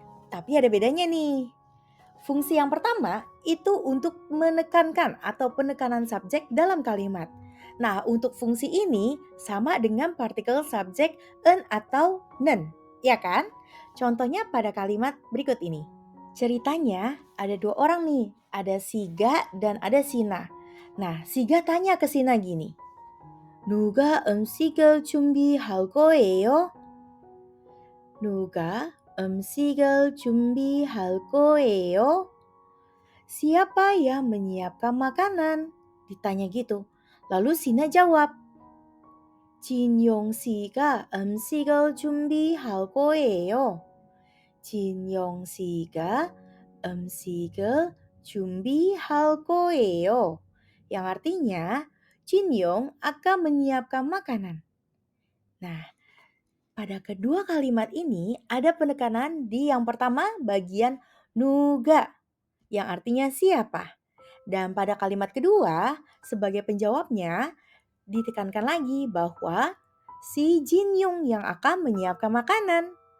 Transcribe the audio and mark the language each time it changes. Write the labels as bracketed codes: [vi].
[id] Tapi ada bedanya nih. Fungsi yang pertama itu untuk menekankan atau penekanan subjek dalam kalimat. Nah, untuk fungsi ini sama dengan partikel subjek en atau nen, ya kan? Contohnya pada kalimat berikut ini. Ceritanya ada dua orang nih, ada si Ga dan ada si Na. Nah, si Ga tanya ke si Na gini. [ko] 누가 음식을 준비할 거예요? 누가 음식을 준비할 거예요? [id] Siapa yang menyiapkan makanan? Ditanya gitu. Lalu Sina jawab, [ko] 진용 씨가 음식을 준비할 거예요. 진용 씨가 음식을 준비할 거예요. [id] Yang artinya, Jin Yong akan menyiapkan makanan. Nah, pada kedua kalimat ini ada penekanan di yang pertama bagian nuga, yang artinya siapa. Dan pada kalimat kedua, sebagai penjawabnya, ditekankan lagi bahwa si Jin Yong yang akan menyiapkan makanan.